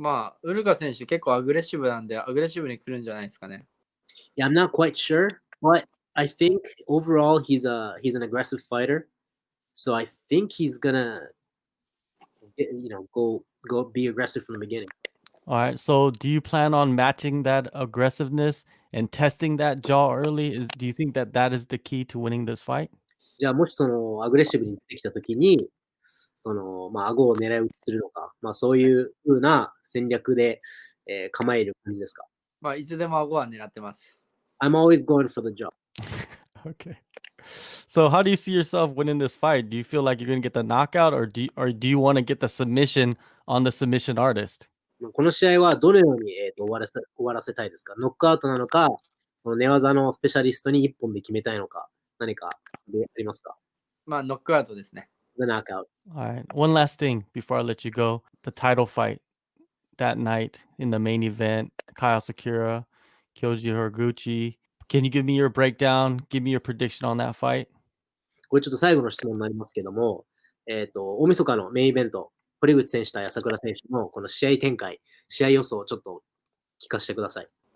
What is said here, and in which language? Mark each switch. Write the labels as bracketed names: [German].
[Japanese] まあ、ウルカ選手結構アグレッシブなんで、アグレッシブに来るんじゃないですかね。 [English] Yeah, I'm not quite sure, but I think overall he's an aggressive fighter. So I think he's gonna go be aggressive from the beginning. All right. So do you plan on matching that aggressiveness and testing that jaw early? Do you think that that is the key to winning this fight? [Japanese] じゃあもしそのアグレッシブに出てきたときに、その顎を狙い撃ちするのか、そういう風な戦略で、構える感じですか？まあ、いつでも顎は狙ってます。 [English] I'm always going for the jaw. Okay. So how do you see yourself winning this fight? Do you feel like you're going to get the knockout or do you want to get the submission on the submission artist? [Japanese] この試合はどのように、終わらせたいですか？ノックアウトなのか、その寝技のスペシャリストに一本で決めたいのか、何かありますか？まあ、ノックアウトですね。 [English] The knockout. All right. One last thing before I let you go. The title fight that night in the main event, Kyle Sakura, Kyoji Horiguchi. Can you give me your breakdown? Give me your prediction on that fight? [Japanese] これちょっと最後の質問になりますけども、大晦日のメインイベント、堀口選手対朝倉選手のこの試合展開、試合予想をちょっと聞かせてください。